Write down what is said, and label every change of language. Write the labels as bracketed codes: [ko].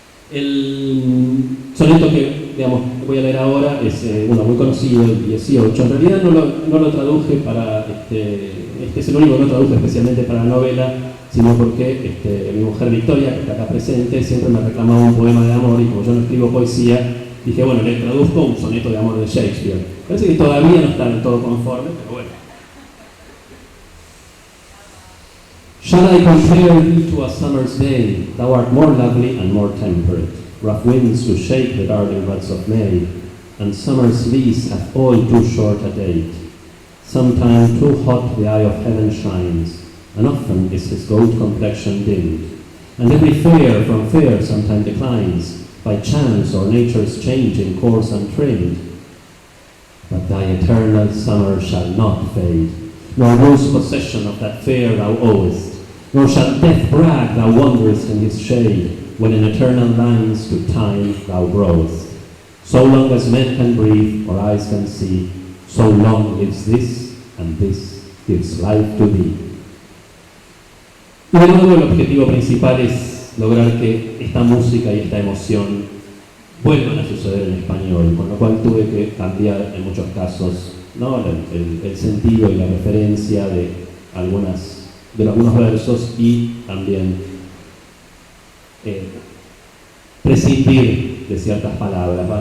[es] El soneto que, digamos, voy a leer ahora es uno muy conocido, el 18. En realidad no lo traduje para, este es el único que no traduje especialmente para la novela, sino porque mi mujer Victoria, que está acá presente, siempre me reclamaba un poema de amor, y como yo no escribo poesía, dije, bueno, le traduzco un soneto de amor de Shakespeare. Parece que todavía no está del todo conforme, pero bueno. [en] Shall I compare thee to a summer's day? Thou art more lovely and more temperate. Rough winds do shake the darling buds of May, and summer's lease hath all too short a date. Sometime too hot the eye of heaven shines, and often is his gold complexion dimmed. And every fair from fair sometime declines, by chance or nature's changing course untrimmed. But thy eternal summer shall not fade, nor lose possession of that fair thou owest, nor shall death brag thou wanderest in his shade, when in eternal lines to time thou growest. So long as men can breathe or eyes can see, so long lives this, and this gives life to thee. [es] Y de nuevo el objetivo principal es lograr que esta música y esta emoción vuelvan a suceder en español, con lo cual tuve que cambiar en muchos casos, ¿no?, el sentido y la referencia de algunos versos y también prescindir de ciertas palabras.